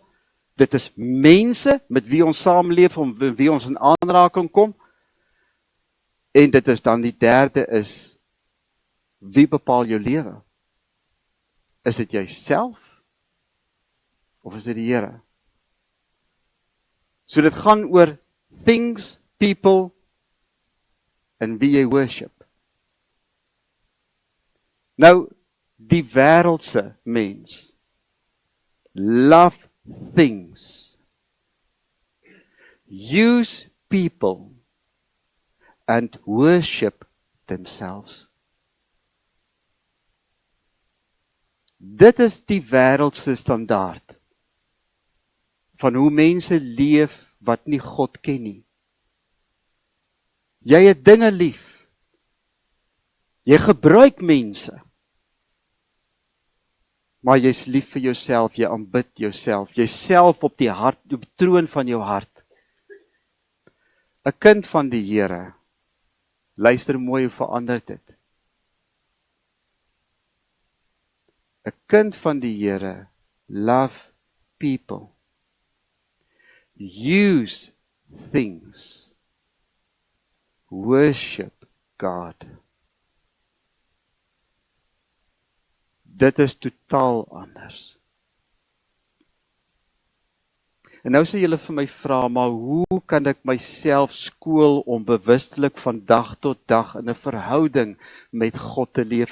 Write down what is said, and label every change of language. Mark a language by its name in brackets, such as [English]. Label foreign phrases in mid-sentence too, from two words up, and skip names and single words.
[Afrikaans] Dit is mense met wie ons saamleef of met wie ons in aanraking kom. En dit is dan die derde is, wie bepaal jou lewe? Is dit jouself? Of is dit die Here? So dit gaan oor [English] things, people, and [Afrikaans] wie jy worship. Nou, die wêreldse mens, [English] love things, use people, and worship themselves. [Afrikaans] Dit is die wêreldse standaard van hoe mense leef wat nie God ken nie. Jy het dinge lief. Jy gebruik mense. Maar jy's lief vir jouself, jy aanbid jouself, jyself op die hart, op die troon van jou hart. 'n Kind van die Here, luister mooi hoe verander dit. 'n Kind van die Here, [English] love people, use things, worship God. [Afrikaans] Dit is totaal anders. En nou sê julle vir my vra, maar hoe kan ek myself skool om bewustelik van dag tot dag in 'n verhouding met God te leef?